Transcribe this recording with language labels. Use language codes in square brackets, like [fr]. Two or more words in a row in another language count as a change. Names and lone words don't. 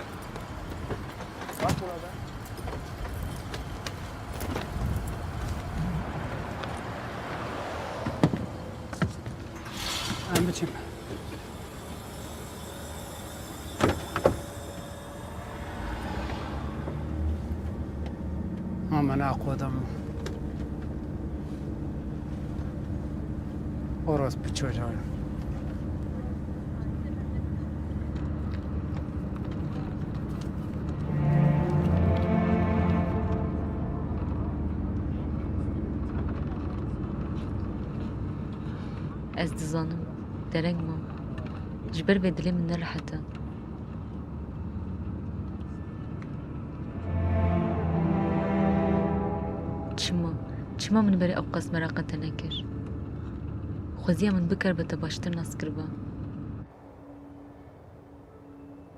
[tr] Bak buna da. Ahmetciğim. Aman akvadım. Orospu çocuğu. [ku] Ez dizanim dereng ma ji ber vê dilê min nerahet e. Çima min berê ew qas meraqa te nekir. Xweziya min bikir be te baştir nas kiriba.